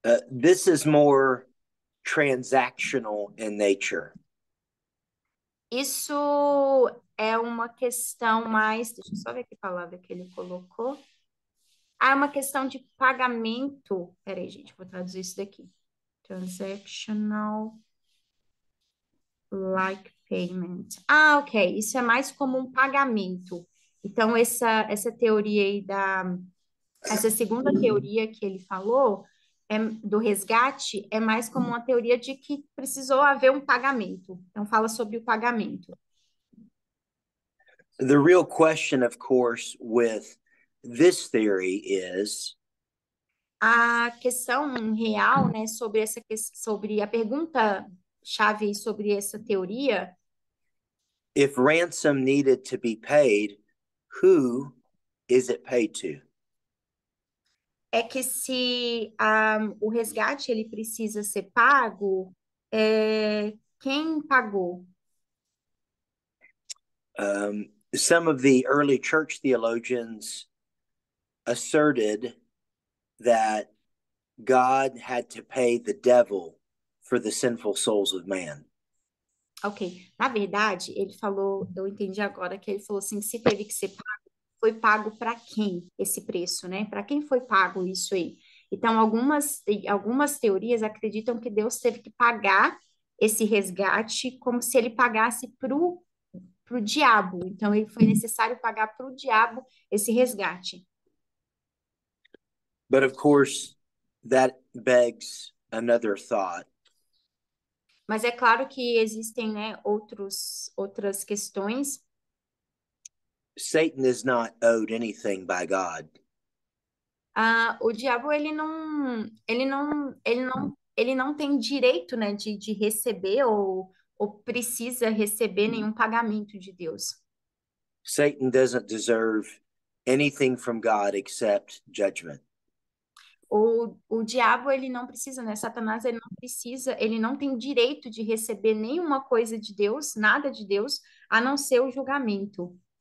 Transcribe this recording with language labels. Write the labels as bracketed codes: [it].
[en] This is more transactional in nature. [pt] Isso é uma questão mais, deixa eu só ver que palavra que ele colocou. Ah, é uma questão de pagamento. Peraí, gente, vou traduzir isso daqui. [en] Transactional like payment. Ah, ok. [pt] Isso é mais como um pagamento. Então, essa teoria aí essa segunda teoria que ele falou do resgate é mais como uma teoria de que precisou haver um pagamento. Então, fala sobre o pagamento. [en] The real question, of course, with this theory is [pt] A questão real, né, sobre a pergunta chave sobre essa teoria [en] if ransom needed to be paid, who is it paid to? [pt] é que se o resgate ele precisa ser pago, quem pagou? [en] Some of the early church theologians asserted that God had to pay the devil for the sinful souls of man. Ok. [pt] Na verdade, ele falou, eu entendi agora que ele falou assim, que se teve que ser pago, foi pago para quem esse preço, né? Para quem foi pago isso aí? Então, algumas teorias acreditam que Deus teve que pagar esse resgate como se ele pagasse para o diabo. Então, ele foi necessário pagar para o diabo esse resgate. [en] But of course, that begs another thought. [pt] Mas é claro que existem, né, outras questões. [en] Satan is not owed anything by God. [pt] O diabo, ele não ele não tem direito, né, de receber ou precisa receber nenhum pagamento de Deus. [en] Satan doesn't deserve anything from God except judgment. [pt] O diabo, ele não precisa, né? Satanás, ele não precisa, ele não tem direito de receber nenhuma coisa de Deus, nada de Deus, a não ser o julgamento.